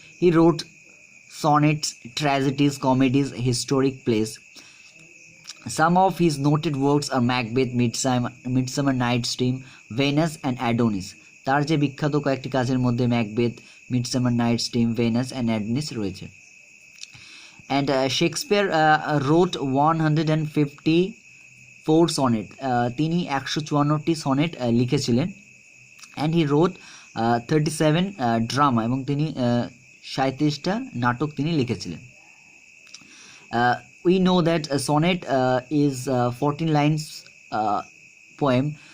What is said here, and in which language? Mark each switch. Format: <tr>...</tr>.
<en>He wrote sonnets, tragedies, comedies, historic plays. Some of his noted works are Macbeth, Midsummer Night's Dream, Venus and Adonis.</en> <bn>তার যে বিখ্যাত কয়েকটি কাজের মধ্যে Macbeth, midsummer Night's Dream, venous and Adonis রয়েছে।</bn> <en>And Shakespeare wrote 154 sonnet.</en> <bn>তিনি 154টি sonnet লিখেছিলেন।</bn> <en>and he wrote 37 drama,</en> <bn>এবং তিনি 37টা নাটক তিনি লিখেছিলেন।</bn> <en>We know that a sonnet is 14 lines poem.</en>